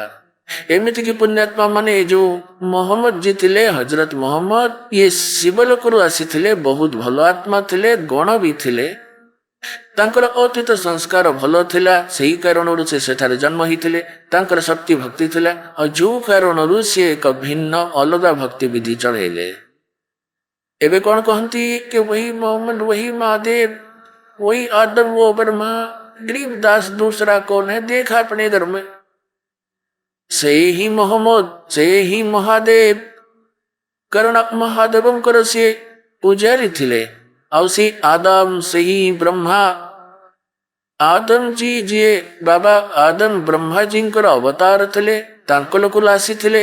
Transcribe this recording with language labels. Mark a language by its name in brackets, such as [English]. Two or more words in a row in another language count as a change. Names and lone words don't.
[Odia] ଏମିତିକି ପୁଣ୍ୟାତ୍ମା ମାନେ ଏ ଯୋଉ ମହମ୍ମଦ ଯିଏ ଥିଲେ, ହଜରତ ମହମ୍ମଦ, ଇଏ ଶିବଲୋକରୁ ଆସିଥିଲେ, ବହୁତ ଭଲ ଆତ୍ମା ଥିଲେ, ଗଣ ବି ଥିଲେ। ତାଙ୍କର ଅତୀତ ସଂସ୍କାର ଭଲ ଥିଲା, ସେହି କାରଣରୁ ସେ ସେଠାରେ ଜନ୍ମ ହେଇଥିଲେ। ତାଙ୍କର ଶକ୍ତି ଭକ୍ତି ଥିଲା, ଆଉ ଯୋଉ କାରଣରୁ ସେ ଏକ ଭିନ୍ନ ଅଲଗା ଭକ୍ତି ବିଧି ଚଳେଇଲେ। ଏବେ କଣ କହନ୍ତି କି [Hindi] वही मोहम्मद, वही महादेव, वही आदम, वो ब्रह्मा, गरीबदास दूसरा कौन है, देखा अपने घर में। [Odia] ସେ ହିଁ ମହମ୍ମଦ, ସେ ହିଁ ମହାଦେବ। କାରଣ ମହାଦେବଙ୍କର ସିଏ ପୂଜାରୀ ଥିଲେ। ଆଉ ସେ ଆଦମ, ସେହି ବ୍ରହ୍ମା। ଆଦମଜୀ ଯିଏ ବାବା ଆଦମ ବ୍ରହ୍ମାଜୀଙ୍କର ଅବତାର ଥିଲେ, ତାଙ୍କ ଲୋକରୁ ଆସିଥିଲେ।